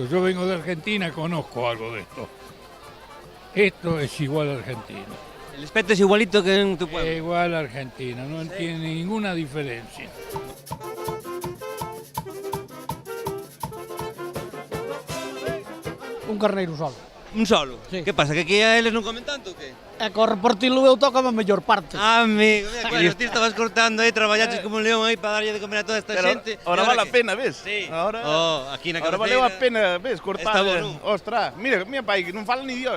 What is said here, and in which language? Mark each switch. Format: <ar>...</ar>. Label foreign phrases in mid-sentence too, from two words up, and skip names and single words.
<es>Yo vengo de Argentina, conozco algo de esto. Esto es igual a Argentina. ¿El espeto es igualito que en tu pueblo? Es igual a Argentina, no tiene ninguna diferencia.</es> <gl>Un carneiro solo. Un solo?</gl> <es>Sí.</es> <gl>Que pasa, que aquí a eles non comen tanto, que? E co repartilo eu toco a mellor parte. Amigo, mira, ti estabas cortando aí, traballaches como un león aí para darlle de comer a toda esta xente. Ahora vale a pena, ves?</gl> <es>Sí. Ahora,</es> <gl>aquí na</gl> <es>ahora</es> <gl>cabeceira. valeu a pena, ves, cortar.</gl> <es>Está bueno.</es> <gl>Ostras, mira, mi pai, que non fala ni Dios.</gl>